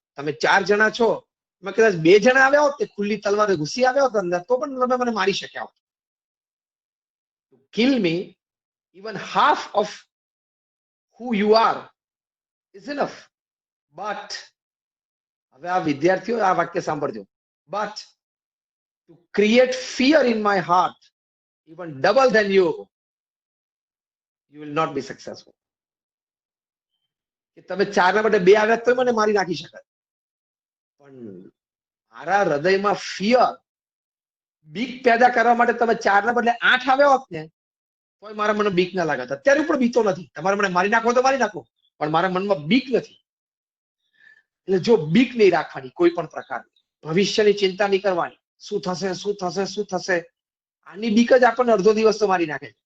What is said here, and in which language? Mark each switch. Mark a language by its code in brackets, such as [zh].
[gu] તમે 4 જણા છો, મેં કદાચ 2 જણા આવ્યા હોત, તે ખુલ્લી તલવારે ઘૂસી આવ્યા હોત અંદર, તો પણ તમે મને મારી શક્યા હોત. [en] To kill me even half of who you are is enough. But [gu] હવે આ વિદ્યાર્થીઓ આ વાક્ય સાંભળજો. [en] But to create fear in my heart even double than you will not be successful. [gu] કે તમે 4 ના બદલે 2 આવ્યા તો મને મારી નાખી શકાય, પણ મારા હૃદયમાં ફિયર, બીક પેદા કરવા માટે તમે 4 ના બદલે 8 આવ્યા હોત ને, તો મારા મને બીક ના લાગત. અત્યારે પણ બીતો નથી. તમારે મને મારી નાખો તો મારી નાખો, પણ મારા મનમાં બીક નથી. એટલે જો બીક નહીં રાખવાની કોઈ પણ પ્રકારની, ભવિષ્યની ચિંતા નહીં કરવાની, શું થશે શું થશે શું થશે, આની બીક જ આપણને અડધો દિવસ તો મારી નાખે.